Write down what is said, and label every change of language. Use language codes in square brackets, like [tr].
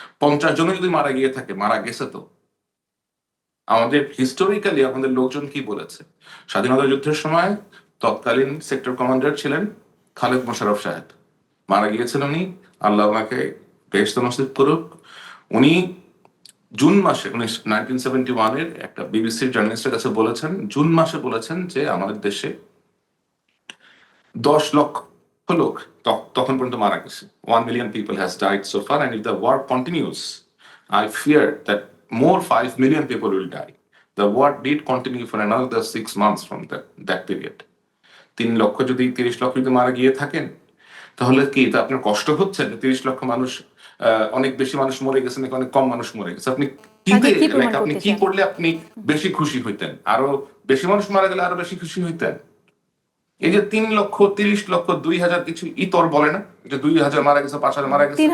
[bn] 50 জনও যদি মারা গিয়ে থাকে, মারা গেছে তো। আমাদের হিস্টোরিক্যালি আমাদের লোকজন কি বলেছে, স্বাধীনতা যুদ্ধের সময় তৎকালীন সেক্টর কমান্ডার ছিলেন খালেদ মোশাররফ সাহেব, মারা গিয়েছেন উনি, আল্লাহ ওনাকে বেহেশত নসিব করুক। উনি জুন মাসে 1971-এর একটা বিবিসির জার্নালিস্টের কাছে বলেছেন, জুন মাসে বলেছেন যে আমাদের দেশে 10 লক্ষ লোক তখন পর্যন্ত মারা গেছে। [en] 1 million people has died so far, and if the war continues, I fear that more 5 million people will die. The war did continue for another 6 months from that period. [bn] 3 লক্ষ যদি 30 লক্ষ যদি মারা গিয়ে থাকেন, তাহলে কি তা আপনার কষ্ট হচ্ছে যে 30 লক্ষ মানুষ, অনেক বেশি মানুষ মরে গেছে নাকি অনেক কম মানুষ মরে গেছে? আপনি আপনি কি করলে আপনি বেশি খুশি হইতেন? আরো বেশি মানুষ মারা গেলে আরো বেশি খুশি হইতেন? এই যে 3 লক্ষ, 30 লক্ষ, 2,000 কিছু ইতর বলে না, যে 2,000 মারা গেছে, 5,000 মারা গেছে,